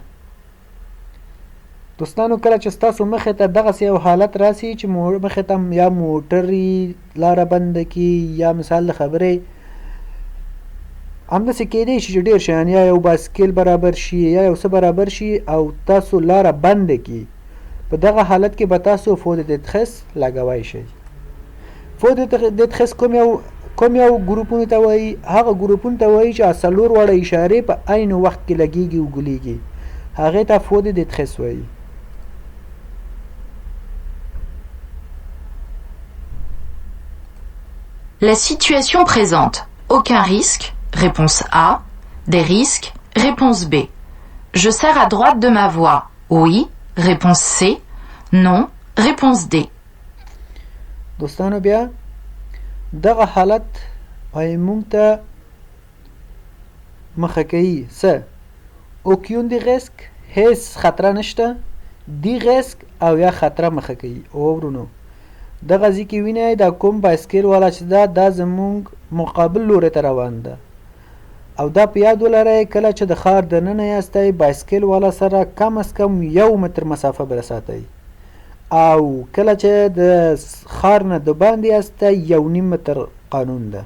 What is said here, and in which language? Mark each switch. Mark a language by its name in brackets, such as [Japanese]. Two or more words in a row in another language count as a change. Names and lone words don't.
[Pashto] دوستانو کله چې ستاسو مخې ته دغسې یو حالت راسي چې مخې ته یا موټر لاره بنده کړي یا مثال د خبرې همداسې کیدی شي چې ډېر شیان یا یو بایسکل برابر شي یا یو څه برابر شي او تاسو لاره بنده کړي، په دغه حالت کې به تاسو [French] feux de détresse [Pashto] لګوی شئ. [French] feux de détresse [Pashto] کوم یو ګروپونو ته وایي؟ هغه ګروپونو ته وایي چې 4 واړه اشارې په عین وخت کې لګېږي او ګلیږي، هغې ته [French] feux de détresse [Pashto] وایي. [French] La situation présente. Aucun risque. Réponse A. Des risques. Réponse B. Je serre à droite de ma voie. Oui. Réponse C. Non. Réponse D. [Pashto] دوستانو بیا دغه حالت وایي مونږ ته مخه کوي څه؟ [French] aucun de risque [Pashto] هیڅ خطره نشته، [French] des risques [Pashto] او یا خطره مخه کوي. او ورونو دغه ځای کې وینئ دا کوم بایسکل والا چې دا زمونږ مقابل لوري ته روان ده او دا په یاد ولرئ کله چې د ښار دننه یاستئ بایسکل والا سره کم از کم 1 متر مسافه به ساتئ او کله چې د ښار نه د باندې یاستئ 1.5 متر قانون ده.